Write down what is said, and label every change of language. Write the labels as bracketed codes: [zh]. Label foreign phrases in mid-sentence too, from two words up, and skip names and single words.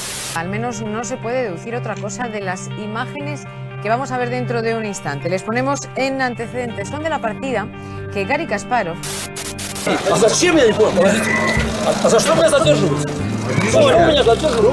[es] Al menos no se puede deducir otra cosa de las imágenes que vamos a ver dentro de un instante. Les ponemos en antecedentes. Son de la partida que Гарри Kasparov... [ru] А зачем я не понял? Подождите. А за что меня задерживают? За что меня задерживают?